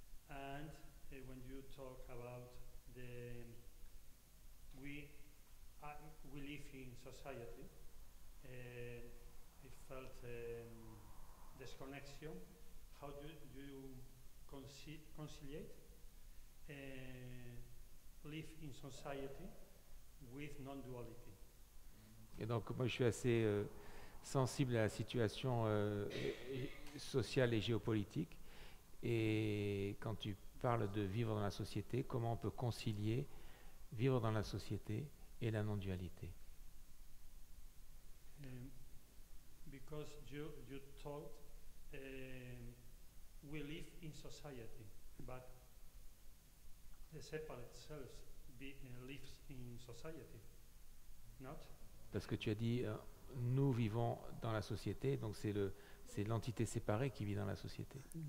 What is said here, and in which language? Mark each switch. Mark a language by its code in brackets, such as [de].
[en] And when you talk about we live in society, I felt disconnection. How do you conciliate live in society with non-duality? [fr] Et donc moi je suis assez sensible à la situation sociale et géopolitique. Et quand tu parles de vivre dans la société, comment on peut concilier vivre dans la société et la non-dualité? [en] Because you thought we live in society, but the separate self lives in society, not? [fr] Parce que tu as dit nous vivons dans la société, donc c'est l'entité séparée qui vit dans la société.